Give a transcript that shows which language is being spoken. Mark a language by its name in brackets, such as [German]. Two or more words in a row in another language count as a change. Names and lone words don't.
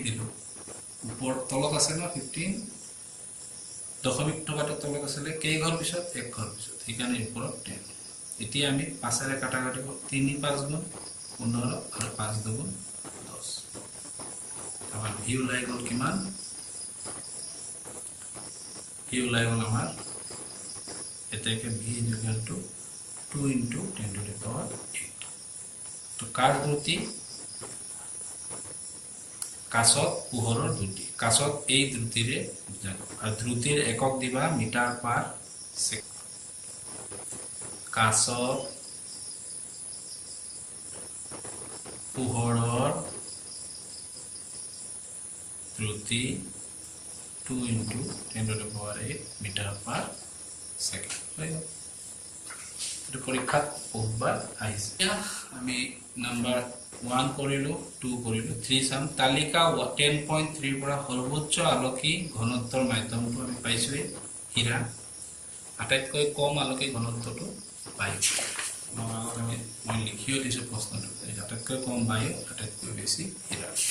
[Assamese] দিলো ওপৰ তলত আছে না 15 দশমিক টকাটো তলত আছে কেই ঘৰ পিছত এক ঘৰ পিছত এইকাৰণে ওপৰত 10 এতিয়া আমি 5 ৰে কাটা কাটিব 3 5 গুণ 15 আৰু 5 দুগুণ 10 আমাৰ ভি ওলাই গ'ল কিমান ভি ওলাই গ'ল আমাৰ এটাকে [English] V equal to [Assamese] 2 [English] into 10 to the power 8 [Assamese] তো কাৰ দ্ৰুতি কাছত পোহৰৰ দ্ৰুতি কাছত এই দ্ৰুতিৰে আৰু দ্ৰুতিৰ একক দিবা [English] meter per second [Assamese] কাছত পোহৰৰ দ্ৰুতি 2 [English] into 10 to the power 8 meter per second [Assamese] হয় এটা পৰীক্ষাত বহুতবাৰ আহিছে আমি নাম্বাৰ 1 কৰিলো 2 কৰিলো 3 চাম তালিকা 10.3 পৰা সৰ্বোচ্চ আলোকি ঘনত্বৰ মাধ্যমটো আমি পাইছোৱে হীৰা আটাইতকৈ কম আলোকি ঘনত্বটো বায়ু মই লিখিও দিছো প্ৰশ্নটো আটাইতকৈ কম বায়ু আটাইতকৈ বেছি হীৰা